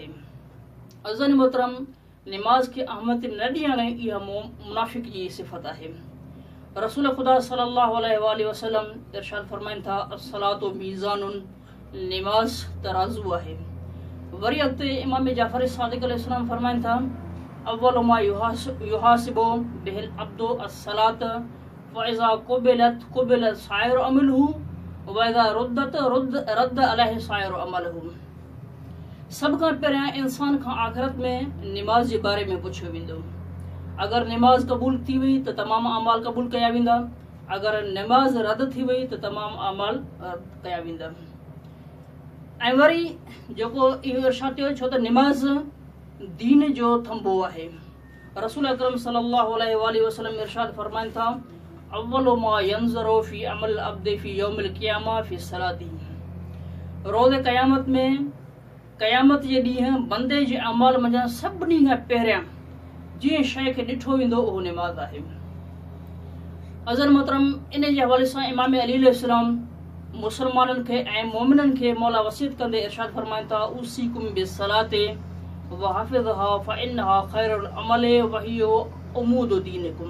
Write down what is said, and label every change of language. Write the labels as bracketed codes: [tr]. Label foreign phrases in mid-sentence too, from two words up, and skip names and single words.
[sd] अज़न मोहतरम, निमाज़ खे अहमियत न ॾियणु इहा मुनाफ़िक़ जी सिफ़त आहे। रसूल ख़ुदा [ar] صلى الله عليه وسلم [sd] इरशाद फरमाइनि था, [ar] الصلاة ميزان, [sd] निमाज़ तराज़ू आहे। वरी अॻिते इमाम जाफ़र सादिक़ अलैहिस्सलाम फरमाइनि था, [ar] أول ما يحاسب به العبد الصلاة فإذا قبلت سائر عمله وإذا رد عليه سائر عمله. [sd] सभ खां पहिरियां इंसान खां आख़िरत में निमाज़ जे बारे में पुछियो वेंदो। अगरि निमाज़ क़बूल थी वई त तमामु अमाल क़बूल कया वेंदा, अगरि निमाज़ रद्द थी वई त तमामु अमाल रद्द कया वेंदा। ऐं वरी जेको इहो इरशाद थियो, छो त निमाज़ दीन जो थंबो आहे। रसूल अकरम [ar] صلى الله عليه وسلم [sd] इरशाद फरमाइनि था, [ar] أول ما ينظر في عمل عبد في يوم القيامة في صلاته, [sd] रोज़ क़यामत में क़यामत जे ॾींहुं बंदे जे अमाल मंझां सभिनी खां पहिरियां जीअं शइ खे ॾिठो वेंदो उहो निमाज़ आहे। अज़र मोहतरम, इन जे हवाले सां इमाम अली अलैहिस्सलाम मुसलमाननि खे ऐं मोमिननि खे मौला वसीयत कंदे इरशाद फरमाइनि था, [ar] أوصيكم بالصلاة وحفظها فإنها خير العمل وهي عمود دينكم.